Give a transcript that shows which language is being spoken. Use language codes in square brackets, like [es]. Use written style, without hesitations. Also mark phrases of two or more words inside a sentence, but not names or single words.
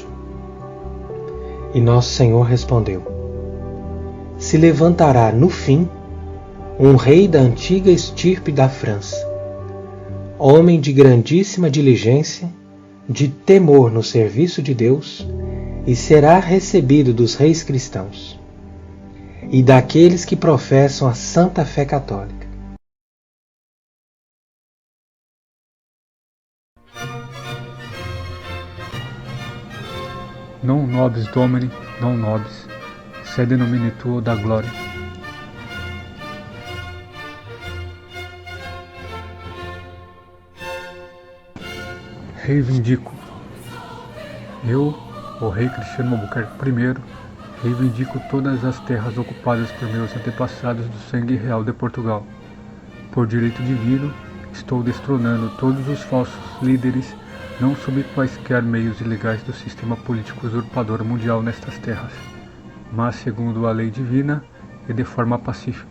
[pt] E nosso Senhor respondeu: se levantará no fim um rei da antiga estirpe da França, homem de grandíssima diligência, de temor no serviço de Deus, e será recebido dos reis cristãos e daqueles que professam a santa fé católica. [la] Non nobis Domini, non nobis, sed nomine tuo da gloria. [pt] Reivindico. Eu, o rei Cristiano Albuquerque I, reivindico todas as terras ocupadas por meus antepassados do sangue real de Portugal. Por direito divino, estou destronando todos os falsos líderes, não sob quaisquer meios ilegais do sistema político usurpador mundial nestas terras, mas segundo a lei divina e de forma pacífica.